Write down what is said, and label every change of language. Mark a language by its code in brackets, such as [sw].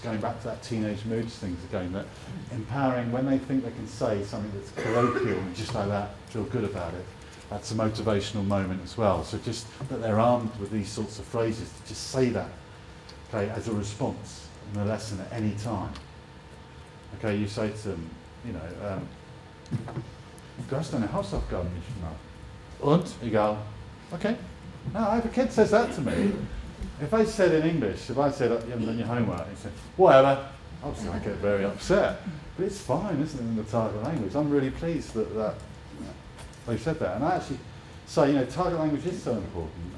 [en] Going back to that teenage moods things again, that empowering, when they think they can say something that's colloquial and just like that, feel good about it, that's a motivational moment as well. So just that they're armed with these sorts of phrases to just say that, okay, as a response in the lesson at any time. Okay, you say to them, you know, [de] du hast deine Hausaufgaben nicht gemacht. Und? Egal. Okay. [en] Now, if a kid says that to me, if I said in English, if I said, you haven't done your homework, and he said, whatever, obviously I get very upset. But it's fine, isn't it, in the target language? I'm really pleased that they said that. And I actually say, you know, target language is so important.